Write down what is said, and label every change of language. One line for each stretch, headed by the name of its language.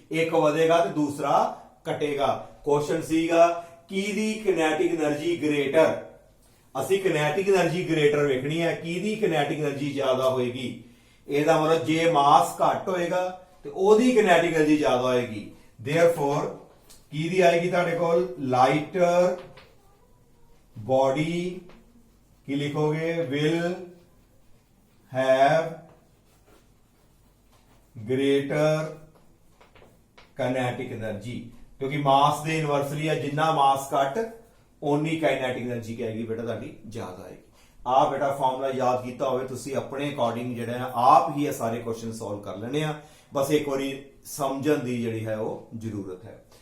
Punjabi: ਇੱਕ ਵਧੇਗਾ ਤੇ ਦੂਸਰਾ ਘਟੇਗਾ। ਕੁਐਸਚਨ ਸੀਗਾ ਕਿਹਦੀ kinetic energy ਗ੍ਰੇਟਰ। ਅਸੀਂ kinetic energy ਗ੍ਰੇਟਰ ਵੇਖਣੀ ਹੈ, ਕਿਹਦੀ kinetic energy ਜ਼ਿਆਦਾ ਹੋਏਗੀ। ਇਹਦਾ ਮਤਲਬ ਜੇ ਮਾਸ ਘੱਟ ਹੋਏਗਾ ਤੇ ਉਹਦੀ kinetic energy ਜ਼ਿਆਦਾ ਹੋਏਗੀ। therefore ਕਿਹਦੀ ਆਏਗੀ ਤੁਹਾਡੇ ਕੋਲ? Lighter body Ki ਲਿਖੋਗੇ?
English: will have greater kinetic energy।
Punjabi: ਕਿਉਂਕਿ ਮਾਸ ਦੇ ਇਨਵਰਸਲੀ ਹੈ, ਜਿੰਨਾ ਮਾਸ ਘੱਟ ਓਨੀ kinetic energy ਕੀ ਆਏਗੀ ਬੇਟਾ ਤੁਹਾਡੀ? ਜ਼ਿਆਦਾ ਆਏਗੀ। ਆ ਬੇਟਾ ਫਾਰਮੂਲਾ ਯਾਦ ਕੀਤਾ ਹੋਵੇ ਤੁਸੀਂ ਆਪਣੇ ਅਕੋਰਡਿੰਗ ਜਿਹੜੇ ਆ ਆਪ ਹੀ ਇਹ ਸਾਰੇ ਕੁਐਸਚਨ ਸੋਲਵ ਕਰ ਲੈਣੇ ਆ। ਬਸ ਇੱਕ ਵਾਰੀ ਸਮਝਣ ਦੀ ਜਿਹੜੀ ਹੈ ਉਹ ਜ਼ਰੂਰਤ ਹੈ।